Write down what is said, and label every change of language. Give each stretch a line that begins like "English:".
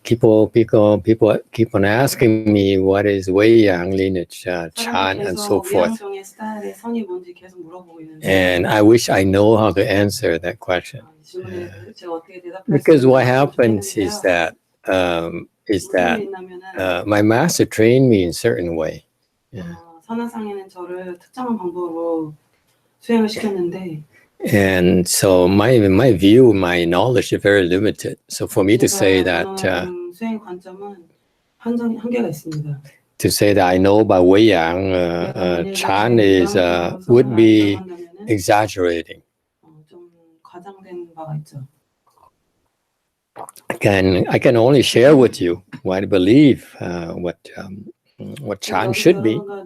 English: People keep on asking me what is Wei Yang lineage, Chan, and so forth.
Korean: 위양종의 스타일의 선이 뭔지 계속 물어보고 있는데.
English: And I wish I know how to answer that question.
Korean: 질문에 제가 어떻게 대답할지
English: Because what happens is that my master trained me in a certain way.
Korean: 선화상에는 저를 특정한 방법으로 수행을 시켰는데.
English: And so my view, my knowledge is very limited. So for me to say that
Korean: 수행 관점은 한계가 있습니다.
English: to say that I know about Wei Yang Chan is would be exaggerating.
Korean: 좀 과장된 바가 있죠.
English: I can only share with you what I believe, what Chan should be.